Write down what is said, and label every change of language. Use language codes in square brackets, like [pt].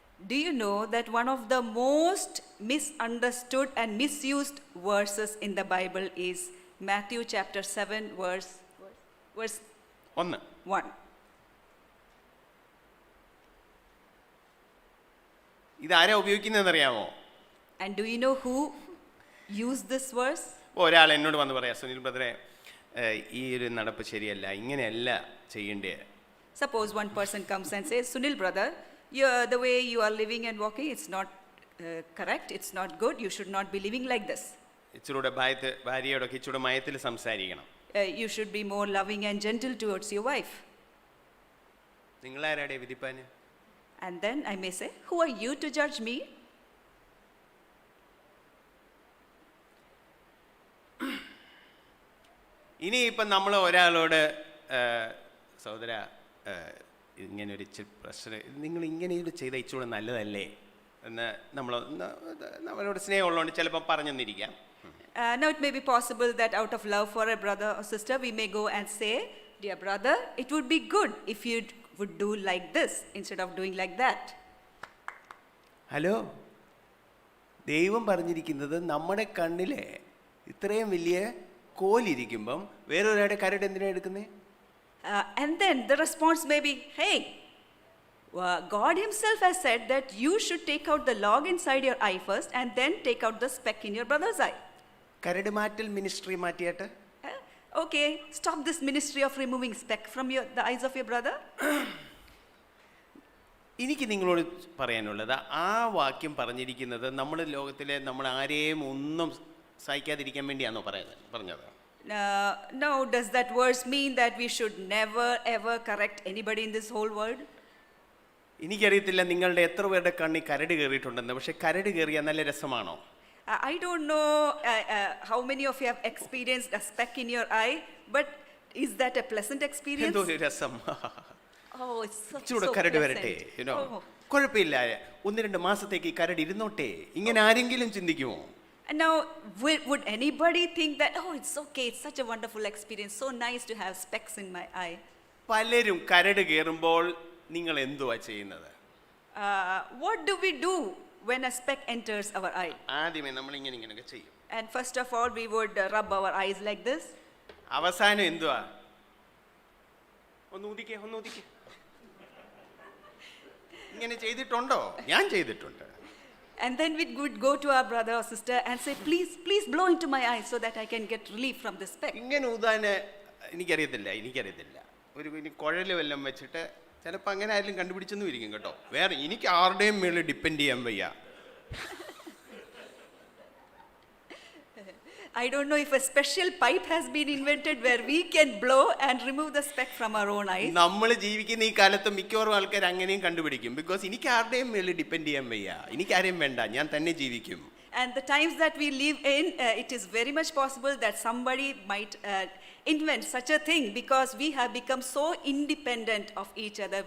[en] Do you know that one of the most misunderstood and misused verses in the Bible is Matthew chapter 7 verse 1. [ml] ഇതാരാ ഉപയോഗിക്കുന്നതെന്നറിയാമോ? [en] And do you know who used this verse? [ml] ഒരാൾ എന്നോട് വന്ന് പറയാം, സുനിൽ ബ്രദറെ, ഈ ഒരു നടപ്പ് ശരിയല്ല, ഇങ്ങനെയല്ല ചെയ്യേണ്ടേ. [en] Suppose one person comes and says, Sunil brother, the way you are living and walking, it's not correct, it's not good, you should not be living like this. [ml] ഇച്ചിരൂടെ ഭാര്യയോടൊക്കെ ഇച്ചിരൂടെ മയത്തിൽ സംസാരിക്കണം. [en] You should be more loving and gentle towards your wife. [ml] നിങ്ങളാരാടെ വിധിപ്പാന്? [en] And then I may say, who are you to judge me? [ml] ഇനി ഇപ്പം നമ്മൾ ഒരാളോട്, സഹോദര, ഇങ്ങനെ ഒരു പ്രശ്നം, നിങ്ങൾ ഇങ്ങനെ ഇത് ചെയ്ത ഇച്ചിരൂടെ നല്ലതല്ലേ എന്ന് നമ്മളോട് സ്നേഹമുള്ളതുകൊണ്ട് ചിലപ്പോൾ പറഞ്ഞെന്നിരിക്കാം. [en] Now it may be possible that out of love for a brother or sister, we may go and say, dear brother, it would be good if you would do like this instead of doing like that. [ml] Hello, ദൈവം പറഞ്ഞിരിക്കുന്നത് നമ്മുടെ കണ്ണിലെ ഇത്രയും വലിയ കോലിരിക്കുമ്പം വേറൊരാളുടെ കരട് എന്തിനാണ് എടുക്കുന്നേ? [en] And then the response may be, hey, God himself has said that you should take out the log inside your eye first and then take out the speck in your brother's eye. [ml] കരട് മാറ്റൽ ministry മാറ്റിയിട്ട്, [en] Okay, stop this ministry of removing speck from the eyes of your brother. [ml] എനിക്ക് നിങ്ങളോട് പറയാനുള്ളത്, ആ വാക്യം പറഞ്ഞിരിക്കുന്നത് നമ്മുടെ ലോകത്തിലെ നമ്മൾ ആരെയും ഒന്നും സഹിക്കാതിരിക്കാൻ വേണ്ടിയാണോ പറഞ്ഞത്? [en] Now, does that verse mean that we should never ever correct anybody in this whole world? [ml] എനിക്കറിയത്തില്ല നിങ്ങളുടെ എത്ര പേരുടെ കണ്ണി കരട് കയറിയിട്ടുണ്ടെന്ന്, പക്ഷെ കരട് കയറിയാൽ നല്ല രസമാണോ? [en] I don't know how many of you have experienced a speck in your eye, but is that a pleasant experience? [ml] എന്തോ ഒരു രസം. [en] Oh, it's so [ml] ഇച്ചിരൂടെ കരട് വരട്ടെ, [en] pleasant. Oh. [ml] കുഴപ്പമില്ല, 1-2 മാസത്തേക്ക് ഈ കരട് ഇരുന്നോട്ടെ, ഇങ്ങനെ ആരെങ്കിലും ചിന്തിക്കുമോ? [en] And now, would anybody think that, oh, it's okay, it's such a wonderful experience, so nice to have specks in my eye? [ml] പലരും കരട് കയറുമ്പോൾ നിങ്ങൾ എന്തുവാ ചെയ്യുന്നത്? [en] What do we do when a speck enters our eye? [ml] ആദ്യമേ നമ്മൾ ഇങ്ങനെയൊക്കെ ചെയ്യും. [en] And first of all, we would rub our eyes like this. [ml] അവസാനം എന്തുവാ? ഒന്ന് ഊതിക്കേ. ഇങ്ങനെ ചെയ്തിട്ടുണ്ടോ? ഞാൻ ചെയ്തിട്ടുണ്ട്. [en] And then we would go to our brother or sister and say, please blow into my eyes so that I can get relief from this speck. [ml] ഇങ്ങനെ ഊതാന് എനിക്കറിയത്തില്ല. ഒരു കുഴൽ വല്ലതും വെച്ചിട്ട് ചിലപ്പോൾ അങ്ങനെ ആരെങ്കിലും കണ്ടുപിടിച്ചെന്നും ഇരിക്കും കേട്ടോ. വേറെ എനിക്ക് ആരുടെയും മേളിൽ ഡിപ്പെൻഡ് ചെയ്യാൻ വയ്യ. [en] I don't know if a special pipe has been invented where we can blow and remove the speck from our own eyes. [ml] നമ്മൾ ജീവിക്കുന്ന ഈ കാലത്ത് മിക്കവാറും ആൾക്കാർ അങ്ങനെയും കണ്ടുപിടിക്കും. ബിക്കോസ് എനിക്ക് ആരുടെയും മേളിൽ ഡിപ്പെൻഡ് ചെയ്യാൻ വയ്യ, എനിക്കാരെയും വേണ്ട, ഞാൻ തന്നെ ജീവിക്കും. [en] And the times that we live in, it is very much possible that somebody might invent such a thing because we have become so independent of each other.